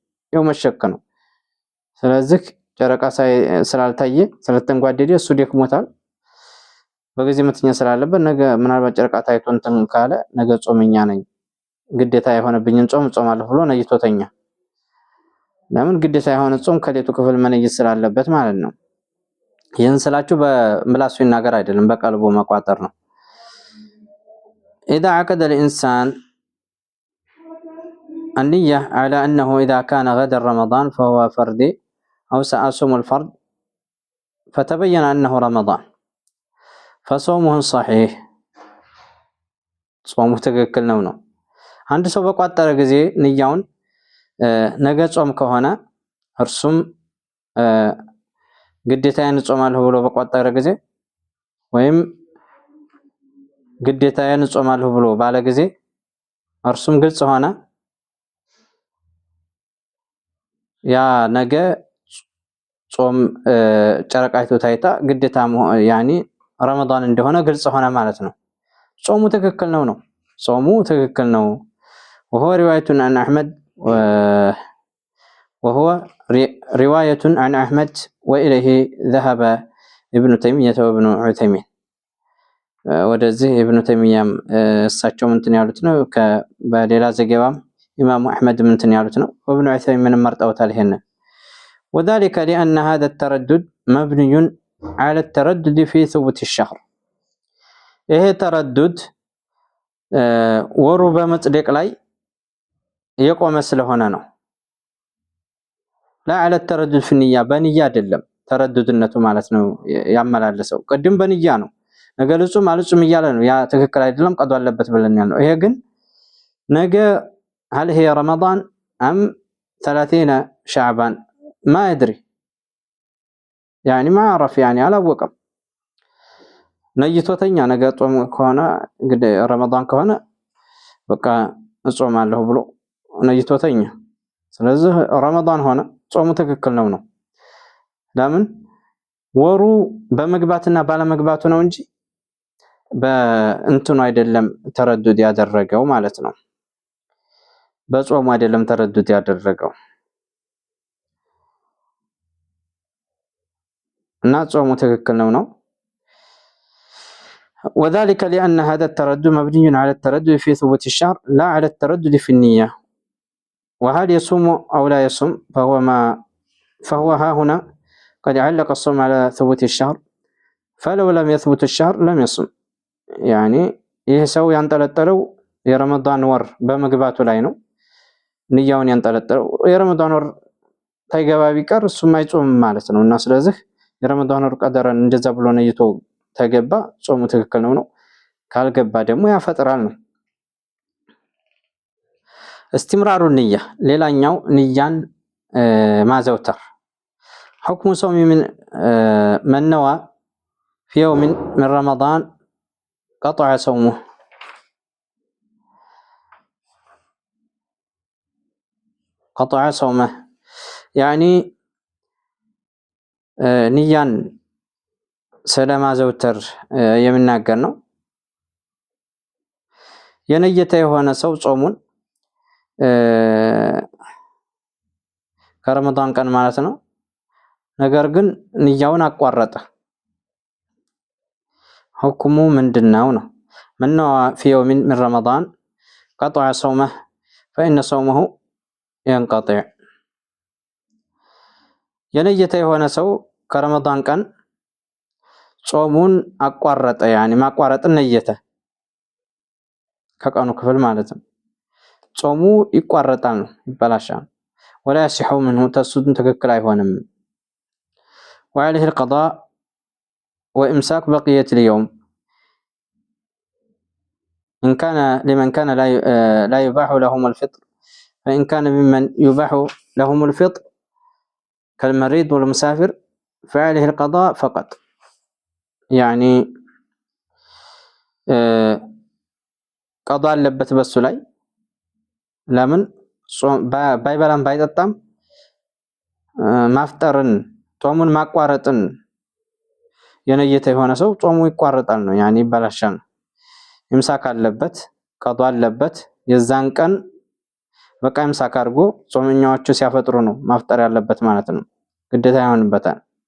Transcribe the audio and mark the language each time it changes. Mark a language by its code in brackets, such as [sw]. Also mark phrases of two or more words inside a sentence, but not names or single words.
[am] ያው መሸክ ነው። ስለዚህ ጨረቃ ስላልታየ ስለተንጓደደ እሱ ደክሞታል፣ በጊዜ መተኛ ስላለበት ነገ ምናልባት ጨረቃ ታይቶ እንትን ካለ ነገ ጾመኛ ነኝ ግዴታ የሆነብኝን ጾም ጾማለሁ ብሎ ነይቶ ተኛ። ለምን ግዴታ የሆነ ጾም ከሌቱ ክፍል መነየት ስላለበት ማለት ነው። ይህን ስላችሁ በምላሱ ይናገር አይደለም፣ በቀልቡ መቋጠር ነው። [ar] إذا عقد الإنسان النية على أنه إذا كان غدا رمضان فهو فردي أو سأصوم الفرد فتبين أنه رمضان فصومه صحيح [am] ጾሙ ትክክል ነው። አንድ ሰው በቋጠረ ጊዜ ንያውን ነገ ጾም ከሆነ እርሱም ግዴታዬን ጾማለሁ ብሎ በቋጠረ ጊዜ ወይም ግዴታዬን ጾማለሁ ብሎ ባለ ጊዜ እርሱም ግልጽ ሆነ ያ ነገ ጾም ጨረቃይቱ ታይታ ግዴታ ያኒ ረመዳን እንደሆነ ግልጽ ሆነ ማለት ነው። ጾሙ ትክክል ነው። ጾሙ ትክክል ነው። [ar] وهو رواية عن أحمد وهو رواية عن أحمد وإليه ذهب ابن تيمية وابن عثيمين [am] ወደዚህ ኢብኑ ተይሚያም እሳቸው እንትን ያሉት ነው። በሌላ ዘገባም ኢማሙ አህመድ እንትን ያሉት ነው። ወብኑ ዑሰይሚን መርጠውታል ይሄንን [ar] وذلك لأن هذا التردد مبني على التردد في ثبوت الشهر [am] ይሄ ተረዱድ ወሩ በመጽደቅ ላይ የቆመ ስለሆነ ነው። [ar] لا على التردد في النية [am] በንያ አይደለም ተረዱድነቱ ማለት ነው ያመላለሰው። ቅድም በንያ ነው ነገ ልጹም አልጹም እያለ ነው። ያ ትክክል አይደለም ቀዶ አለበት ብለን ያለው። ይሄ ግን ነገ [ar] هل هي رمضان أم 30 شعبان ما يدري يعني ما عرف يعني [am] አላወቀም። ነይቶተኛ ነገ ጾም ከሆነ እንግዲህ ረመዳን ከሆነ በቃ እጾማለሁ ብሎ ነይቶተኛ። ስለዚህ ረመዳን ሆነ ጾሙ ትክክል ነው። ለምን ወሩ በመግባትና ባለመግባቱ ነው እንጂ በእንትኑ አይደለም ተረዱድ ያደረገው ማለት ነው። በጾሙ አይደለም ተረዱድ ያደረገው እና ጾሙ ትክክል ነው። [ar] وذلك لأن هذا التردد مبني على التردد في ثبوت الشهر لا على التردد في النية. وهل يصوم أو لا يصوم فهو ها هنا قد علق الصوم على ثبوت الشهر فلو لم يثبت الشهر لم يصوم يعني [am] ይህ ሰው ያንጠለጠለው የረመዳን ወር በመግባቱ ላይ ነው። ንያውን ያንጠለጠለው የረመዳን ወር ታይገባ ቢቀር እሱም አይጾም ማለት ነው። እና ስለዚህ የረመዳን ወር ቀደረን እንደዛ ብሎ ነይቶ ተገባ ጾሙ ትክክል ነው። ካልገባ ደግሞ ያፈጥራል ነው። [ar] استمرار النية [am] ሌላኛው ንያን ማዘውተር [ar] حكم صوم من نوى في يوم من رمضان قطع صومه قطع صومه يعني [am] ንያን ስለማዘውተር የምናገር ነው። የነየተ የሆነ ሰው ጾሙን ከረመዳን ቀን ማለት ነው። ነገር ግን ንያውን አቋረጠ። ሁክሙ ምንድነው ነው? [ar] من نوى في يوم من رمضان قطع صومه فإن صومه ينقطع [am] የነየተ የሆነ ሰው ከረመዳን ቀን ጾሙን አቋረጠ [ar] يعني [am] ማቋረጥን ነየተ ከቀኑ ክፍል ማለት ነው። ጾሙ ይቋረጣል ነው ይበላሻል። [ar] ولا يصح منه تسدن تككل አይሆንም። وعليه القضاء وإمساك بقية اليوم إن كان لمن كان لا يباح لهم الفطر فإن كان ممن يباح لهم الفطر كالمريض والمسافر فعليه القضاء فقط يعني [am] قضاء አለበት በሱ ላይ ለምን ባይበላም ባይጠጣም ማፍጠርን ጾሙን ማቋረጥን የነየተ የሆነ ሰው ጾሙ ይቋረጣል ነው يعني ይበላሻል። ኢምሳክ አለበት ቀዷ አለበት። የዛን ቀን በቃ ኢምሳክ አድርጎ ጾመኛዎቹ ሲያፈጥሩ ነው ማፍጠር ያለበት ማለት ነው። ግዴታ ይሆንበታል።